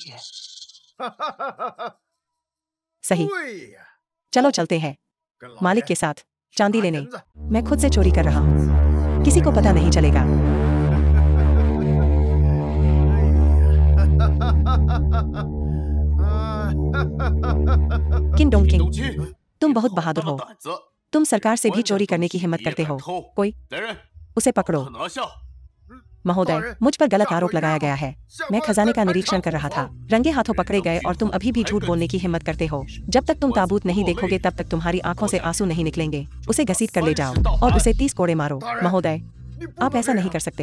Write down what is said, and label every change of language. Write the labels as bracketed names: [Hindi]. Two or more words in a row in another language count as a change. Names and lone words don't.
[Hindi] सही, चलो चलते हैं मालिक के साथ चांदी लेने। मैं खुद से चोरी कर रहा हूँ, किसी को पता नहीं चलेगा। किन डोंकिंग, [Chinese] 东京， [Hindi] तुम बहुत बहादुर [Chinese] 大 [Hindi] हो। [Chinese] 胆子， [Hindi] तुम सरकार से भी [Chinese] 官 [Hindi] चोरी [Chinese] 人 [Hindi] करने की [Chinese] 东西 [Hindi] हिम्मत [Chinese] 也 [Hindi] करते [Chinese] 敢 [Hindi] हो। [Chinese] 偷 [Hindi] कोई [Chinese] 来人， [Hindi] उसे पकड़ो। [Chinese] 把他拿下。 [Hindi] महोदय, मुझ पर गलत आरोप लगाया गया है। मैं खजाने का निरीक्षण कर रहा था। रंगे हाथों पकड़े गए और तुम अभी भी झूठ बोलने की हिम्मत करते हो। जब तक तुम ताबूत नहीं देखोगे तब तक तुम्हारी आंखों से आंसू नहीं निकलेंगे। उसे घसीट कर ले जाओ और उसे 30 कोड़े मारो। महोदय, आप ऐसा नहीं कर सकते।